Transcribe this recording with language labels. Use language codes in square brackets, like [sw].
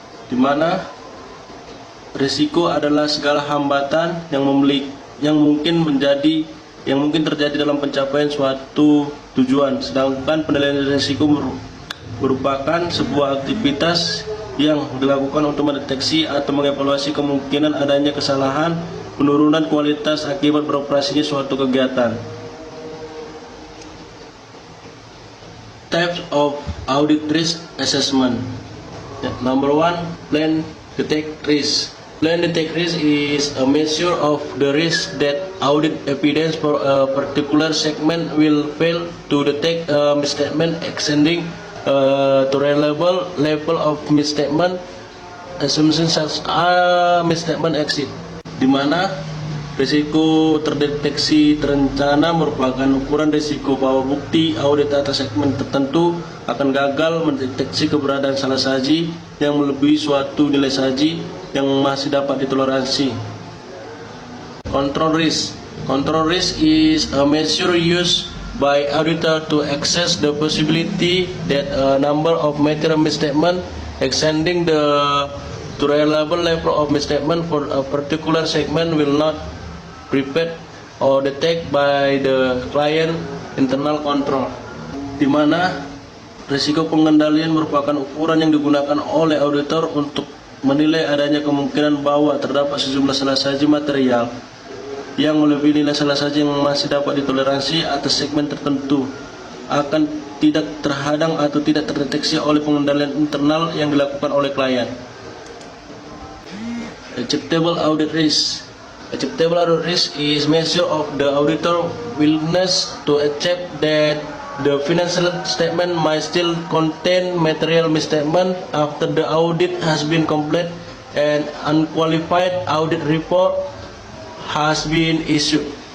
[id] Di mana risiko adalah segala hambatan yang mungkin terjadi dalam pencapaian suatu tujuan, sedangkan penilaian risiko merupakan sebuah aktivitas yang dilakukan untuk mendeteksi atau mengevaluasi kemungkinan adanya kesalahan, penurunan kualitas akibat beroperasinya suatu kegiatan. [en] Types of audit risk assessment. Number 1, plan detect risk. Plan detect risk is a measure of the risk that audit evidence for a particular segment will fail to detect a misstatement exceeding to reliable level of misstatement assumptions such as misstatement exceed. [id] Di mana risiko terdeteksi terencana merupakan ukuran risiko bahwa bukti audit atas segmen tertentu akan gagal mendeteksi keberadaan salah saji yang melebihi suatu nilai saji yang masih dapat ditoleransi. [en] Control risk. Control risk is a measure used by auditor to assess the possibility that a number of material misstatement exceeding the tolerable level of misstatement for a particular segment will not prepared or detect by the client internal control. [id] Di mana risiko pengendalian merupakan ukuran yang digunakan oleh auditor untuk menilai adanya kemungkinan bahwa terdapat sejumlah salah saji material yang melebihi nilai salah saji yang masih dapat ditoleransi atas segmen tertentu akan tidak terhadang atau tidak terdeteksi oleh pengendalian internal yang dilakukan oleh klien. [en] Acceptable audit risk. Acceptable audit risk is measure of the auditor willingness to accept that the financial statement might still contain material misstatement after the audit has been complete and unqualified audit report has been issued.